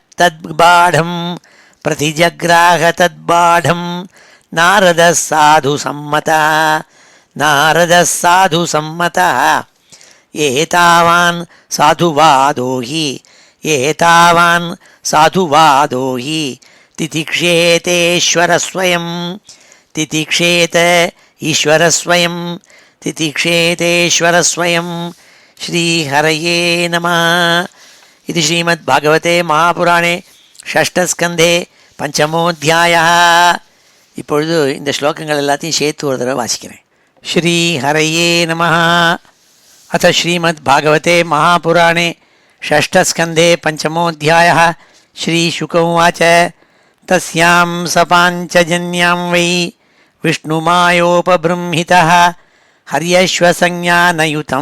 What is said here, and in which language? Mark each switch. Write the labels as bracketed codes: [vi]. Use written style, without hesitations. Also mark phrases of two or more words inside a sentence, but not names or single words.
[sa] तद्बाढं नारदः साधु सम्मतः एतावान् साधुवादो हि तितिक्षेत ईश्वर स्वयं श्रीहरये नमः. இது श्रीमद्भागवते महापुराणे षष्ठस्कन्धे पञ्चमोऽध्यायः. [ta] இப்பொழுது இந்த ஸ்லோகங்கள் எல்லாத்தையும் சேர்த்து ஒரு தடவை வாசிக்கிறேன். [sa] श्रीहरये नमः. अथ श्रीमद्भागवते महापुराणे षष्ठस्कन्धे पञ्चमोऽध्यायः. श्रीशुक उवाच तस्यां सपाञ्चजन्यां वै विष्णुमायोपबृंहितः हर्यश्वसंज्ञानयुतं